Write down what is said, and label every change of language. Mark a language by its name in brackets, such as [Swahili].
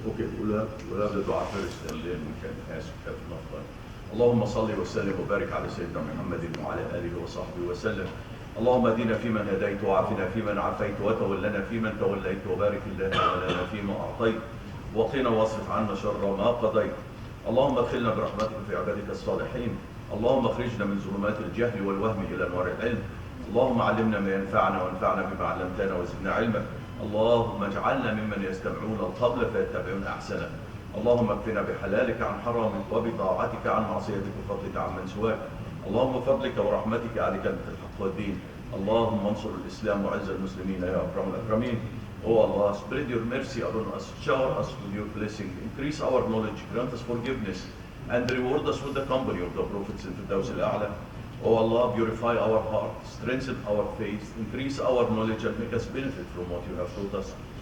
[English] Okay, we'll have the dua first, and then we can ask if enough time. [Arabic] اللهم صل وسلم وبارك على سيدنا محمد وعلى اله وصحبه وسلم. اللهم اهدنا فيمن هديت وعافنا فيمن عافيت وتولنا فيمن توليت وبارك اللهم لنا فيما اعطيت وقنا واصرف عنا شر ما قضيت. اللهم ادخلنا برحمتك في عبادك الصالحين. اللهم اخرجنا من ظلمات الجهل والوهم الى انوار العلم. اللهم علمنا ما ينفعنا وانفعنا بما علمتنا وزدنا علما. اللهم اجعلنا ممن يستمعون القول فيتبعون احسنه. اللهم اكفنا بحلالك عن حرامك وبطاعتك عن معصيتك وفضلك عن من سواك. اللهم بفضلك ورحمتك على كلمة الحق والدين. اللهم انصر الإسلام وعز المسلمين يا أكرم الأكرمين. [English] Oh Allah, spread your mercy upon us, shower us with your blessing, increase our knowledge, grant us forgiveness, and reward us with the company of the prophets in Firdaus al-A'la. Oh Allah, purify our heart, strengthen our faith, increase our knowledge, and make us benefit from what you have taught us.